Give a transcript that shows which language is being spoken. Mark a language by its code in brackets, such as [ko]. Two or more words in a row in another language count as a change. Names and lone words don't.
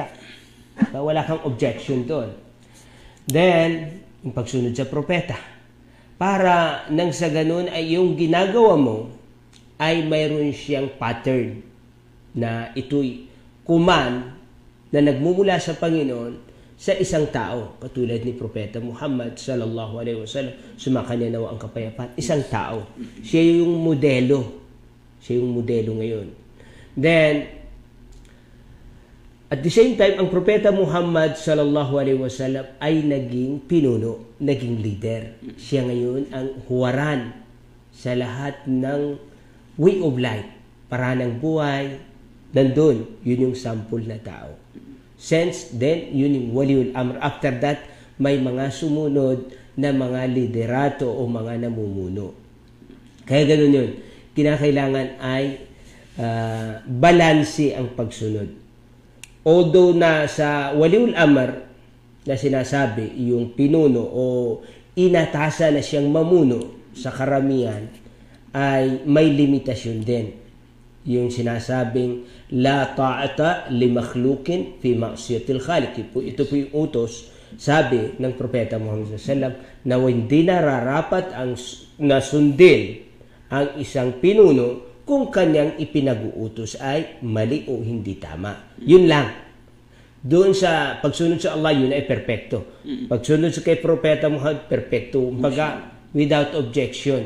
[tl] Wala kang objection doon. Then, yung pagsunod sa propeta. Para nang sa ganun ay yung ginagawa mo ay mayroon siyang pattern na ito'y command na nagmumula sa Panginoon sa isang tao, katulad ni Propeta Muhammad [ar] صلى الله عليه وسلم, [tl] sumakanya nawa ang kapayapaan, isang tao. Siya yung modelo. Siya yung modelo ngayon. [en] Then, at the same time, [tl] ang Propeta Muhammad [ar] صلى الله عليه وسلم [tl] ay naging pinuno, naging leader. Siya ngayon ang huwaran sa lahat ng [en] way of life, [tl] paranang buhay, nandun, yun yung sample na tao. [en] Since then, [tl] yun yung [ar] ولي الأمر. [en] After that, [tl] may mga sumunod na mga liderato o mga namumuno. Kaya ganun yun. Kinakailangan ay balanse ang pagsunod. Although na sa [ar] ولي الأمر [tl] na sinasabi, yung pinuno o inatasa na siyang mamuno sa karamihan, ay may limitasyon din. Yung sinasabing [ar] لا طاعة لمخلوق في معصية الخالق. [tl] Ito po yung utos, sabi ng Propeta Muhammad [ar] صلى الله عليه وسلم, [tl] na hindi nararapat ang nasundin ang isang pinuno kung kanyang ipinag-uutos ay mali o hindi tama. Yun lang. Doon sa pagsunod sa Allah, yun ay perpekto. Pagsunod sa kay Propeta Muhammad, perpekto. Baga, [en] without objection.